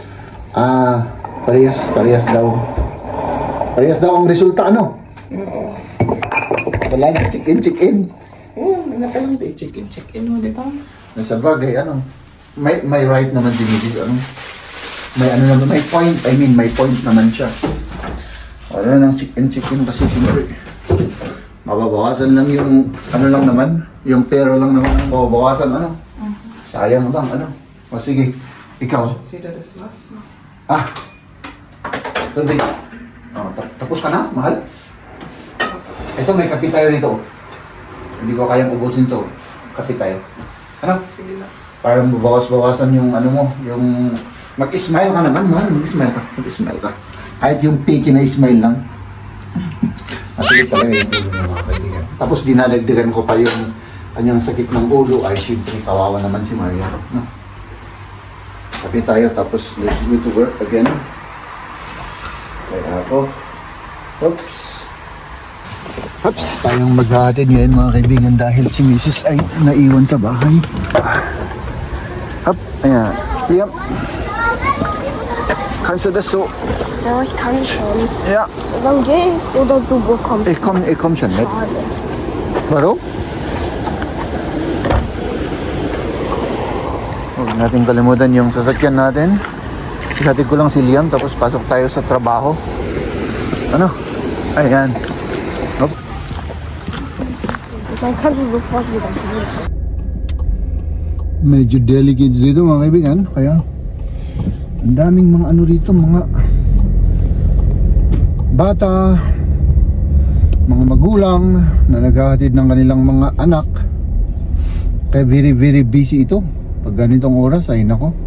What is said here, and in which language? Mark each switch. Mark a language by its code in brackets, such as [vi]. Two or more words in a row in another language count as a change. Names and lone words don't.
[tl] Parehas daw. Parehas daw ang resulta, ano? Oo. Wala na check-in. Oo, na palang di check-in mo dito. Nasa bagay, ano? May right naman si Mrs. Ano? May ano naman, may point. [en] I mean, [tl] may point naman siya. Wala nang check-in kasi siyempre. Mababawasan lang yung, ano lang naman, yung pera lang naman ang mababawasan, ano? Sayang lang, ano? O sige, ikaw. [de] Sida das was. [tl] Tuloy. Tapos ka na, mahal? Ito, may kape tayo rito. Hindi ko kayang ubusin to. Kape tayo. Ano? Sige lang. Para mabawas-bawasan yung ano mo, yung... Mag-smile ka naman, mahal. Mag-smile ka. Kahit yung picky na smile lang. Masakit talaga yung ulo ng mga kaibigan. Tapos dinadagdagan ko pa yung kanyang sakit ng ulo. Ay, syempre, kawawa naman si Maria. No? Kape tayo, tapos [en] let's go to work again. [tl] Kaya ako. Oops, tayong maghahatid ngayon mga kaibigan dahil si Mrs. ay naiwan sa bahay. Ayan. Liam. [de] Kannst du das so? Ja, ich kann schon. Ja. Dann geh ich oder du bekommst. Ich komm schon mit. Schade. Warum? [tl] Huwag natin kalimutan yung sasakyan natin. Isatid ko lang si Liam tapos pasok tayo sa trabaho. Ano? Ayan. Hop. [de] Dann kannst du sofort wieder gehen. [tl] Medyo delicate dito mga kaibigan. Kaya ang daming mga ano rito, mga bata, mga magulang na naghahatid ng kanilang mga anak. Kaya [en] very very busy [tl] ito pag ganitong oras ay nako.